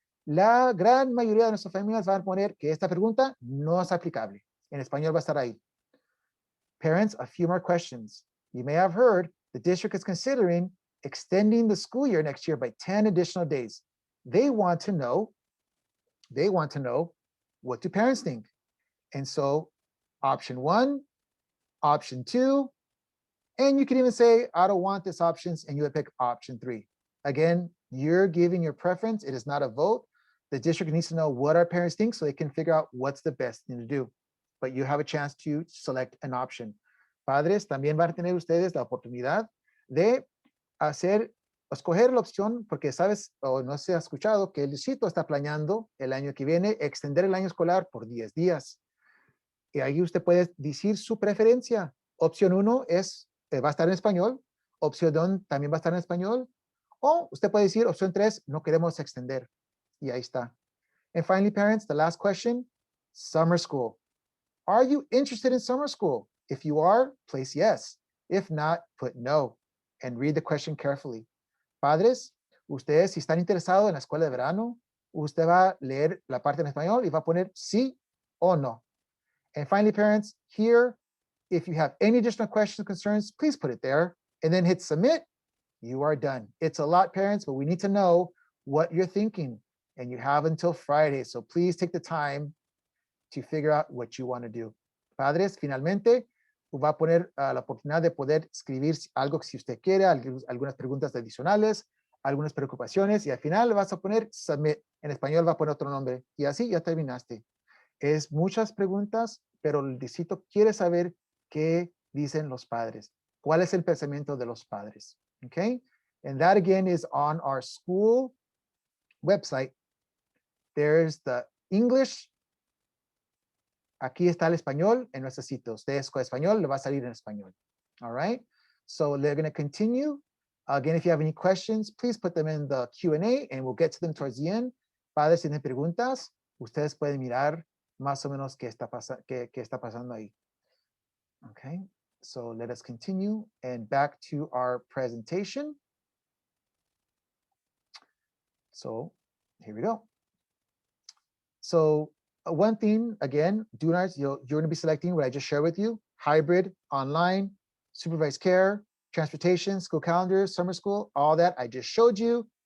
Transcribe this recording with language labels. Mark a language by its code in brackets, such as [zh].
[es] La gran mayoría de nuestras familias van a poner que esta pregunta no es aplicable. En español va a estar ahí. [en] Parents, a few more questions. You may have heard the district is considering extending the school year next year by 10 additional days. They want to know what do parents think? And so option 1, option 2, and you can even say, I don't want this options, and you would pick option 3. Again, you're giving your preference. It is not a vote. The district needs to know what our parents think so they can figure out what's the best thing to do. But you have a chance to select an option. [es] Padres, también van a tener ustedes la oportunidad de escoger la opción, porque sabes, o no se ha escuchado, que el distrito está planeando el año que viene extender el año escolar por 10 días. Y ahí usted puede decir su preferencia. Opción 1 va a estar en español. Opción 2 también va a estar en español. O usted puede decir, opción 3, no queremos extender. Y ahí está. [en] And finally, parents, the last question, summer school. Are you interested in summer school? If you are, place yes. If not, put no. And read the question carefully. [es] Padres, ustedes si están interesados en la escuela de verano, usted va a leer la parte en español y va a poner sí o no. [en] And finally, parents, here, if you have any additional questions or concerns, please put it there and then hit submit. You are done. It's a lot, parents, but we need to know what you're thinking. And you have until Friday. So please take the time to figure out what you want to do. [es] Padres, finalmente, va a poner la oportunidad de poder escribir algo si usted quiere, algunas preguntas adicionales, algunas preocupaciones, y al final vas a poner submit. En español va a poner otro nombre. Y así ya terminaste. Es muchas preguntas, pero el distrito quiere saber qué dicen los padres. ¿Cuál es el pensamiento de los padres? [en] Okay? And that again is on our school website. There's the English. [es] Aquí está el español en nuestro sitio. Usted escoge español, le va a salir en español. [en] All right? So they're going to continue. Again, if you have any questions, please put them in the Q&A and we'll get to them towards the end. [es] Padres, si tienen preguntas, ustedes pueden mirar más o menos qué está pasando ahí. [en] Okay, so let us continue and back to our presentation. So here we go. So one thing, again, you're going to be selecting what I just shared with you, hybrid, online, supervised care, transportation, school calendar, summer school, all that I just showed you.